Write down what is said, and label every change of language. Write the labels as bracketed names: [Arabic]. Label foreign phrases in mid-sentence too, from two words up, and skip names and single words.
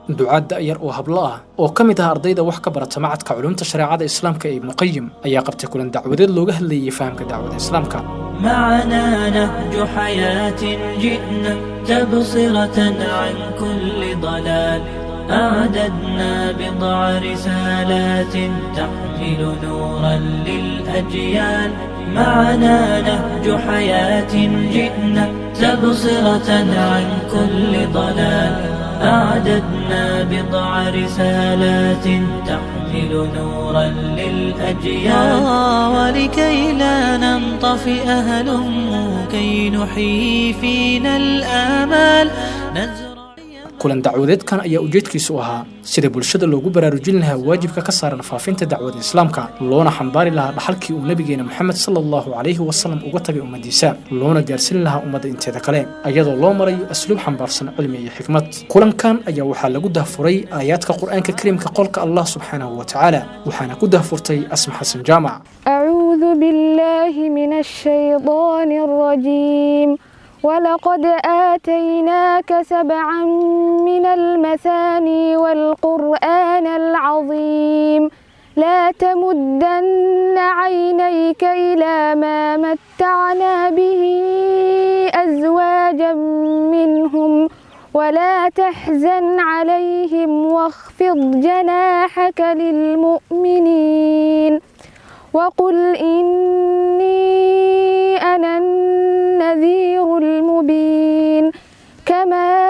[Somali] ducaad da'yar oo hablo ah oo ka mid ah ardayda wax ka barata macadka culumta shareecada islaamka ee Ibn Qayyim ayaa qabtay kulan dacwadeed looga hadlayay fahamka dacwada islaamka. [Arabic] معنا نهج حياة جئنا تبصرة عن كل ضلال أعددنا بضع رسالات تحمل نورا للأجيال معنا نهج حياة جئنا تبصرة عن كل ضلال أعددنا بضع رسالات تحمل نورا للأجيال ولكي لا ننطفئ هلموا كي نحيي فينا الآمال [Somali] kulan dacwadeedkan ayaa ujeedkiisu ahaa sida bulshada loogu baraarujin lahaa waajibka ka saaran faafinta dacwada islaamka loona xambaari lahaa dhaxalkii uu nabigeena Muhammad [Arabic] صلى الله عليه وسلم [Somali] uga tagay ummadiisa loona gaarsiin lahaa ummadda inteeda kale ayadoo loo maray asluub xambaarsan cilmi iyo xikmad. kulankan ayaa waxaa lagu dahfuray aayaadka quraanka kariimka qolka Allah [Arabic] سبحانه وتعالى [Somali] waxaana ku dahfurtay Asma Xasan Jaamac. [Arabic] أعوذ بالله من الشيطان الرجيم ولقد آتيناك 7 من المثاني والقرآن العظيم لا تمدن عينيك إلى ما متعنا به أزواجا منهم ولا تحزن عليهم واخفض جناحك للمؤمنين وقل إني أنا النذير المبين كما